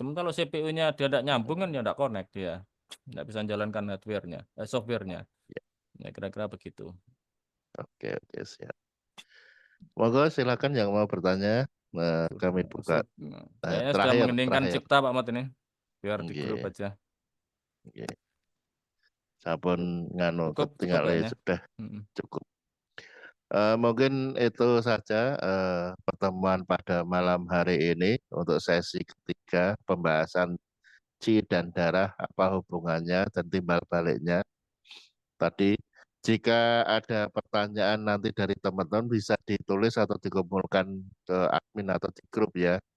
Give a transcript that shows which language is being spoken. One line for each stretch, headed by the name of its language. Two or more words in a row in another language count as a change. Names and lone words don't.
Indonesian: Kalau CPU-nya dia tidak nyambung kan ya tidak connect dia, tidak bisa jalankan hardware-nya, software-nya. Ya, Ya kira-kira begitu. oke, oke, siap. Monggo silakan yang mau bertanya. Kami buka Sip. Kayaknya sudah mengeningkan terakhir. cipta Pak Mat ini, biar di grup Nggih, aja.
Javanese: nggih. Sampun nganu
Indonesian: Cukup ketinggalan kayaknya. sudah cukup. Mungkin itu saja pertemuan pada malam hari ini untuk sesi ketiga pembahasan Ci dan darah, apa hubungannya dan timbal baliknya. Tadi jika ada pertanyaan nanti dari teman-teman bisa ditulis atau dikumpulkan ke admin atau di grup ya.